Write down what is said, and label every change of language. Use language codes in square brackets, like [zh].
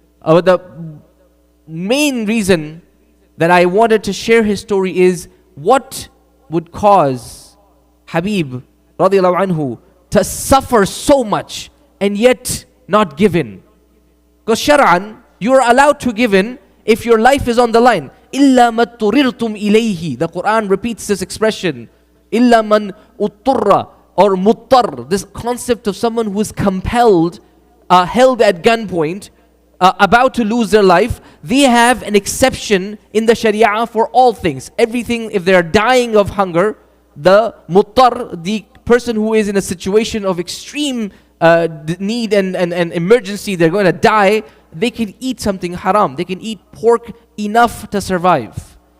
[en] The main reason that I wanted to share his story is what would cause Habib radiallahu anhu to suffer so much and yet not give in. Because Shar'an, you are allowed to give in if your life is on the line. [ar] إِلَّا مَا اضْطُرِرْتُمْ إِلَيْهِ. [en] The Quran repeats this expression. [ar] إِلَّا مَنْ اُضْطُرَّ or muttar. [en] This concept of someone who is compelled, held at gunpoint, about to lose their life. They have an exception in the Sharia for all things. Everything, if they are dying of hunger, the muttar, the person who is in a situation of extreme need and emergency, they're going to die, they can eat something haram. They can eat pork enough to survive.